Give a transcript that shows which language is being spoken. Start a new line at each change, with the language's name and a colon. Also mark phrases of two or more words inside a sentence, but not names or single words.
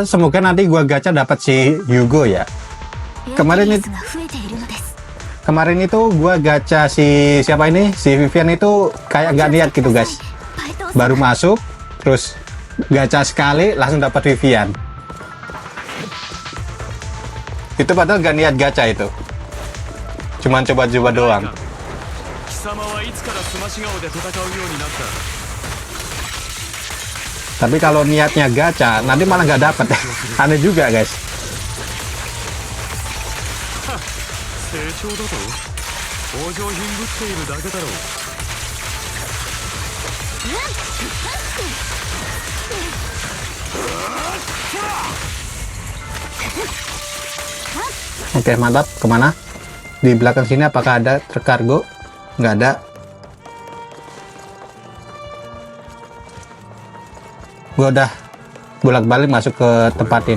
Indonesian: Semoga nanti gua gacha dapat si Yugo ya. Kemarin itu gua gacha si siapa ini, si Vivian itu kayak nggak niat gitu, guys. Baru masuk, terus gacha sekali langsung dapat Vivian. Itu padahal nggak niat gacha itu. Cuman coba-coba doang.
Japanese: 貴様はいつからスマシ顔で戦うようになった。
Indonesian: Tapi kalau niatnya gacha, nanti malah nggak dapet. Aneh juga, guys.
Japanese: 成長だと往生品ぶっているだけだろう。
Indonesian: Oke, mantap. Kemana? Di belakang sini apakah ada terkargo? Nggak ada. Gua udah bolak-balik masuk ke tempat ini.